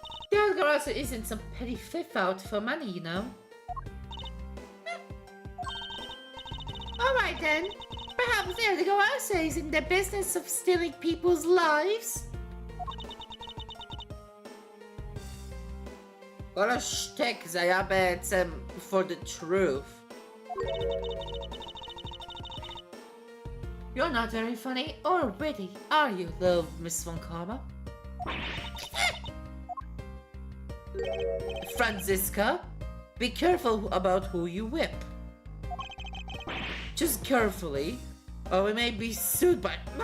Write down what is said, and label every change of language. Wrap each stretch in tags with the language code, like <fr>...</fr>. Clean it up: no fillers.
<en>The other also isn't some petty thief out for money, you know? Alright then. Perhaps the other also is in the business of stealing people's lives?</en> <he>כל השטק זה היה בעצם</he> <en>for the truth. You're not very funny or witty, are you, little Miss Von Karma? Franziska, be careful about who you whip. Just carefully, or we may be sued by...</en>